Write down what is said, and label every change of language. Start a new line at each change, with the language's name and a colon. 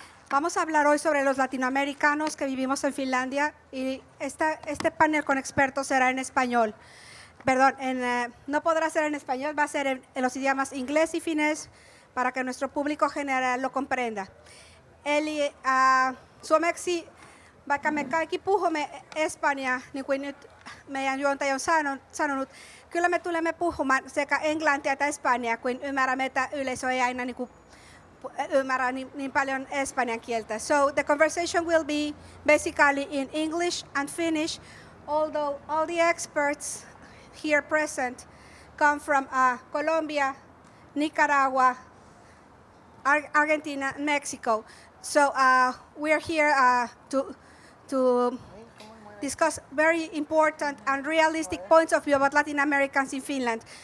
Spanish: Vamos a hablar hoy sobre los latinoamericanos que vivimos en Finlandia y este panel con expertos será en español. Perdón, no podrá ser en español, va a ser en los idiomas inglés y finés para que nuestro público general lo comprenda.
Finnish: Eli suomeksi, vaikka me kaikki puhumme espanjaa, niin kuin nyt meidän juontaja on sanonut, kyllä me tulemme puhumaan sekä englantia että espanjaa, kuin ymmärrämme, että yleisö ei aina ymmärrä niin paljon espanjan kieltä.
English: So the conversation will be basically in English and Finnish, although all the experts here present come from Colombia, Nicaragua, Argentina, and Mexico. So we are here to discuss very important and realistic points of view about Latin Americans in Finland.